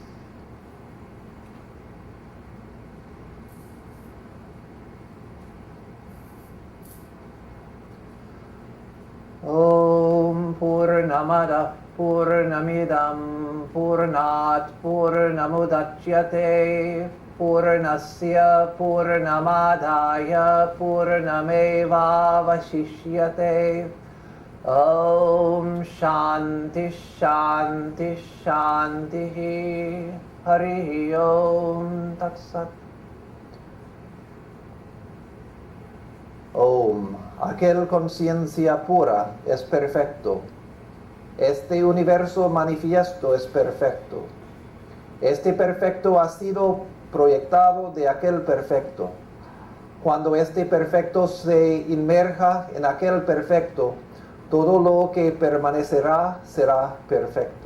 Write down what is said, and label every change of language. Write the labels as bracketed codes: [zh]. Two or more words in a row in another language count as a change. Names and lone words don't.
[sa] Om Purnamada Purnamidam Purnat Purnamudachyate Purnasya Purnamadaya Purnameva Vashishyate. Om Shanti Shanti Shanti. Hari Om Tat Sat. [es] Om, aquel conciencia pura es perfecto. Este universo manifiesto es perfecto. Este perfecto ha sido proyectado de aquel perfecto. Cuando este perfecto se inmerja en aquel perfecto, todo lo que permanecerá será perfecto.